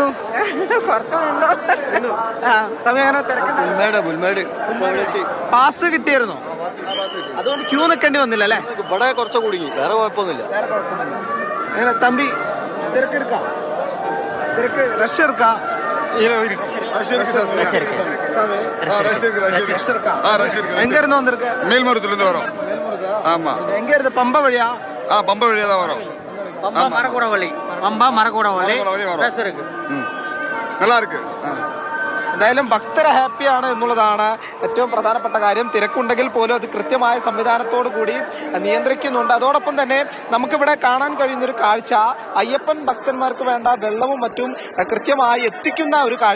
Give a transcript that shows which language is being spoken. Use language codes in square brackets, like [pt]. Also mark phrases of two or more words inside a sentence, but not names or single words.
[ml] കുറച്ച് നിന്നു. സമയം പാസ് കിട്ടിയായിരുന്നോ? അതുകൊണ്ട് ക്യൂ നിൽക്കേണ്ടി വന്നില്ല അല്ലേ? ഇവിടെ കുറച്ച് കുടുങ്ങി, വേറെ കുഴപ്പമൊന്നുമില്ല. എങ്ങനെ തമ്പി, തിരക്ക് റഷ് എടുക്കാം? [ta] எங்க இருந்து வந்திருக்க? மேல்மருத்துல இருந்து வரோம். ஆமா. எங்க இருந்து? பம்ப வழியா? பம்ப வழியா தான் வரோம். பம்பா மரக்கூட வழி. நல்லா இருக்கு. [ml] എന്തായാലും ഭക്തർ ഹാപ്പിയാണ് എന്നുള്ളതാണ് ഏറ്റവും പ്രധാനപ്പെട്ട കാര്യം. തിരക്കുണ്ടെങ്കിൽ പോലും അത് കൃത്യമായ സംവിധാനത്തോടു കൂടി നിയന്ത്രിക്കുന്നുണ്ട്. അതോടൊപ്പം തന്നെ നമുക്കിവിടെ കാണാൻ കഴിയുന്നൊരു കാഴ്ച, അയ്യപ്പൻ ഭക്തന്മാർക്ക് വേണ്ട വെള്ളവും മറ്റും കൃത്യമായി എത്തിക്കുന്ന ഒരു കാഴ്ച.